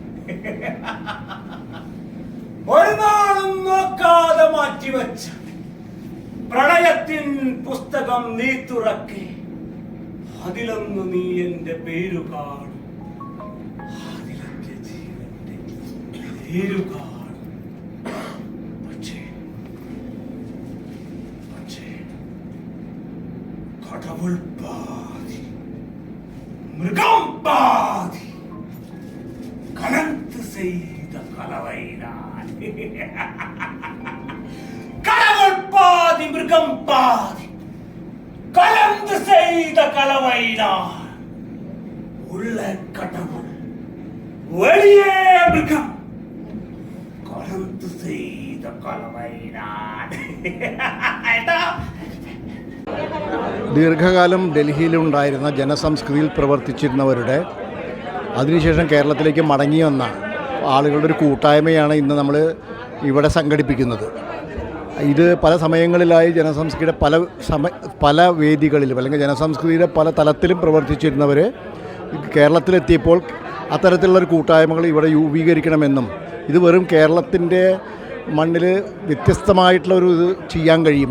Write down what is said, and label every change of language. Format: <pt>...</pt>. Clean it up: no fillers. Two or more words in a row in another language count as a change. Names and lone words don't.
<ml>ഒരു നാളും നോക്കാതെ മാറ്റിവെച്ച പ്രണയത്തിൻ പുസ്തകം നീ തുറക്കെ, അതിലൊന്നു നീ എന്റെ പേരു കാണും, അതിലെന്റെ ജീവന്റെ നീരു കാണും.</ml> <ta>கடவுள் பாதி, மிருகம் பாதி, கலந்து செய்த கலவைதான். கடவுள் பாதி, மிருகம் பாதி, கலந்து செய்த கலவைதான். உள்ள கடவுள், வெளியே மிருகம், கலந்து செய்த கலவைதான்.</ta> <ml>ദീർഘകാലം ഡൽഹിയിലുണ്ടായിരുന്ന ജനസംസ്കൃതിയിൽ പ്രവർത്തിച്ചിരുന്നവരുടെ അതിനുശേഷം കേരളത്തിലേക്ക് മടങ്ങി വന്ന ആളുകളുടെ ഒരു കൂട്ടായ്മയാണ് ഇന്ന് നമ്മൾ ഇവിടെ സംഘടിപ്പിക്കുന്നത്. ഇത് പല സമയങ്ങളിലായി ജനസംസ്കൃതിയുടെ പല വേദികളിലും അല്ലെങ്കിൽ ജനസംസ്കൃതിയുടെ പല തലത്തിലും പ്രവർത്തിച്ചിരുന്നവർ കേരളത്തിലെത്തിയപ്പോൾ അത്തരത്തിലുള്ളൊരു കൂട്ടായ്മകൾ ഇവിടെ രൂപീകരിക്കണമെന്നും ഇത് വെറും കേരളത്തിൻ്റെ മണ്ണിൽ വ്യത്യസ്തമായിട്ടുള്ളൊരു ഇത് ചെയ്യാൻ കഴിയും.</ml>